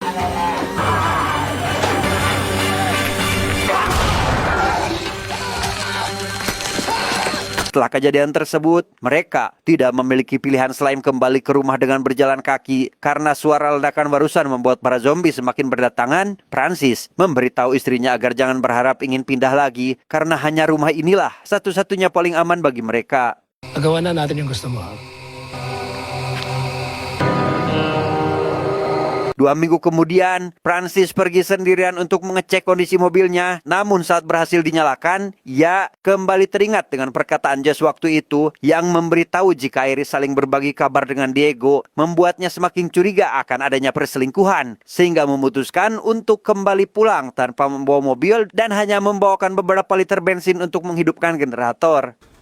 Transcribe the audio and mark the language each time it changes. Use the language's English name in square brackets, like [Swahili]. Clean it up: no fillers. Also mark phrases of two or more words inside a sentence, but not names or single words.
[Indonesian] Setelah kejadian tersebut, mereka tidak memiliki pilihan selain kembali ke rumah dengan berjalan kaki. Karena suara ledakan barusan membuat para zombie semakin berdatangan, Francis memberitahu istrinya agar jangan berharap ingin pindah lagi, karena hanya rumah inilah satu-satunya paling aman bagi mereka. [Filipino] Nagawa na natin yung gusto mo. [Indonesian] 2 minggu kemudian, Francis pergi sendirian untuk mengecek kondisi mobilnya. Namun saat berhasil dinyalakan, ia kembali teringat dengan perkataan Josh waktu itu yang memberitahu jika Iris saling berbagi kabar dengan Diego, membuatnya semakin curiga akan adanya perselingkuhan, sehingga memutuskan untuk kembali pulang tanpa membawa mobil dan hanya membawakan beberapa liter bensin untuk menghidupkan generator.